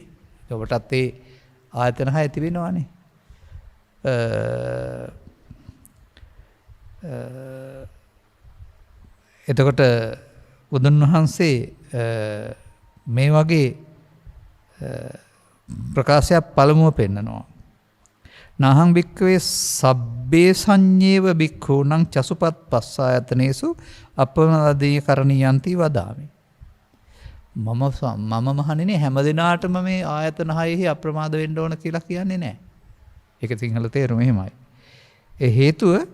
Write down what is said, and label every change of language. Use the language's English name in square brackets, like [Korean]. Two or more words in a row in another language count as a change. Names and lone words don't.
[Sinhala] ඔබටත් ඒ ආයතන 6 තිබෙනවානේ. එතකොට බුදුන් වහන්සේ මේ වගේ ප්‍රකාශයක් පළමුව පෙන්නනවා. [Pali] නාහං භික්ඛවේ සබ්බේ සංඤේව භික්ඛූනං චසුපත් පස්සායතනේසු අපමදීය කරණීයන්ති වදාමි. [Sinhala] මම මහණෙනි හැම දිනාටම මේ ආයතන 6ෙහි අප්‍රමාද වෙන්න ඕන කියලා කියන්නේ නැහැ. ඒක සිංහල තේරුම එහෙමයි. ඒ හේතුව